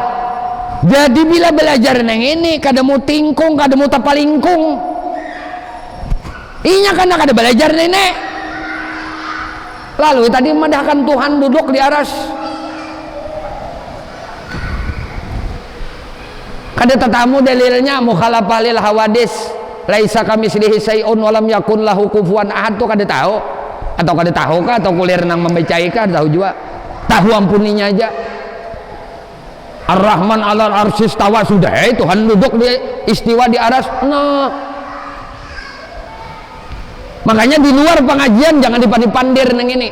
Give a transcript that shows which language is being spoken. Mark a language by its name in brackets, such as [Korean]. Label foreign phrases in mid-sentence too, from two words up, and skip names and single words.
[Banjar] Jadi bila belajar neng ini kada mau tingkung, kada mau tapalingkung. Inya karena kada belajar nenek. Lalu tadi madahkan Tuhan duduk di aras. Kada tetamu dalilnya [Arabic] مخالفة للحوادث ليس كمثله شيء ولم يكن له كفوا أحد, [Banjar] tuh kada tahu. Atau kada tahu kah atau kuliah nang membacai kah tahu juga. Tahu ampuninya aja. [Arabic] الرحمن على العرش استوى, [Banjar] sudah Tuhan duduk di istiwa di aras. Nah, makanya di luar pengajian jangan dipandir neng ini.